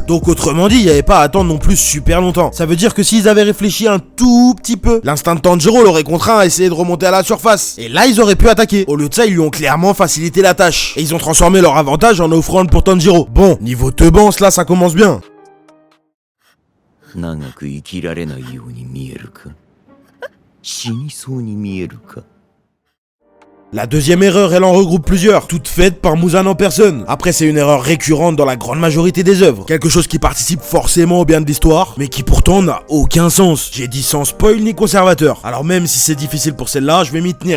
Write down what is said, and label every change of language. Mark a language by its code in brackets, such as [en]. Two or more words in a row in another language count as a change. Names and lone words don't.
[fr] Donc autrement dit, il n'y avait pas à attendre non plus super longtemps. Ça veut dire que s'ils avaient réfléchi un tout petit peu, l'instinct de Tanjiro l'aurait contraint à essayer de remonter à la surface. Et là, ils auraient pu attaquer. Au lieu de ça, ils lui ont clairement facilité la tâche. Et ils ont transformé leur avantage en offrande pour Tanjiro. Bon, niveau teubance, là, ça commence bien. [ja] 長く生きられないように見えるか？死にそうに見えるか？ [fr] La deuxième erreur, elle en regroupe plusieurs, toutes faites par Muzan en personne. Après, c'est une erreur récurrente dans la grande majorité des œuvres. Quelque chose qui participe forcément au bien de l'histoire, mais qui pourtant n'a aucun sens. J'ai dit sans spoil ni conservateur. Alors même si c'est difficile pour celle-là, je vais m'y tenir.